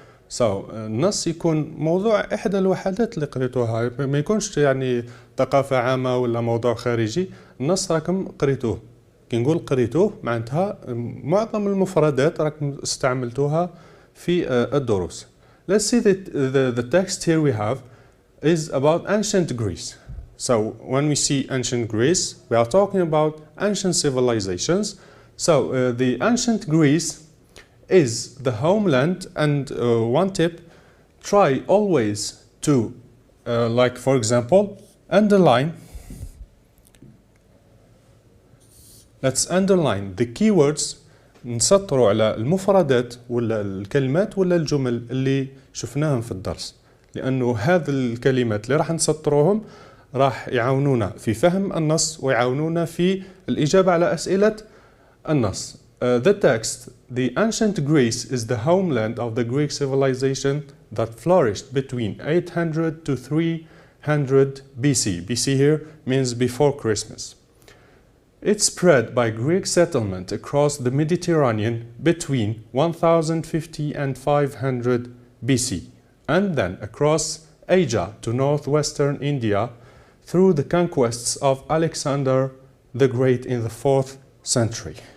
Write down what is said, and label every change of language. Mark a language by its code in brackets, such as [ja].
[ar] So النص يكون موضوع إحدى الوحدات اللي قريتوها، ما يكونش يعني ثقافة عامة ولا موضوع خارجي. النص راكم قريتوه. كي نقول قريتوه معناتها معظم المفردات راكم استعملتوها في الدروس. [en] Let's see that the text here we have is about ancient Greece. So when we see ancient Greece, we are talking about ancient civilizations. So the ancient Greece is the homeland, and one tip, try always to, like for example, underline. Let's underline the keywords. [ar] نسطروا على المفردات ولا الكلمات ولا الجمل اللي شفناهم في الدرس، لأنه هذه الكلمات اللي راح نسطروهم راح يعاونونا في فهم النص ويعاونونا في الإجابة على أسئلة النص. [en] The text, the ancient Greece is the homeland of the Greek civilization that flourished between 800 to 300 BC. BC here means before Christmas. It spread by Greek settlement across the Mediterranean between 1050 and 500 BC, and then across Asia to northwestern India through the conquests of Alexander the Great in the 4th century.